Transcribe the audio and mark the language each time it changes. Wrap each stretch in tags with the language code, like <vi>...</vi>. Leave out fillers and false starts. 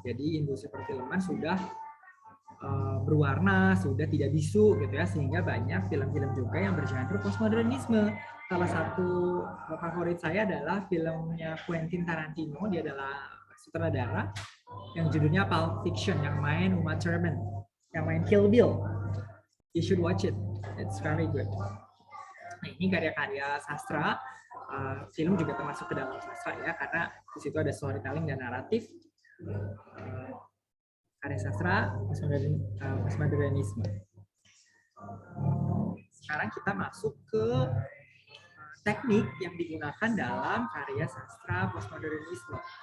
<id>Jadi industri perfilman sudah berwarna, sudah tidak bisu gitu ya, sehingga banyak film-film juga yang bergenre postmodernisme. Salah satu favorit saya adalah filmnya Quentin Tarantino. Dia adalah sutradara yang judulnya Pulp Fiction, yang main Uma Thurman, yang main Kill Bill.</id> <en>You should watch it, it's very good.</en> <id>Nah, ini karya-karya sastra. Film juga termasuk ke dalam sastra ya, karena di situ ada storytelling dan naratif. Karya sastra postmodernisme. Sekarang kita masuk ke teknik yang digunakan dalam karya sastra postmodernisme.</id>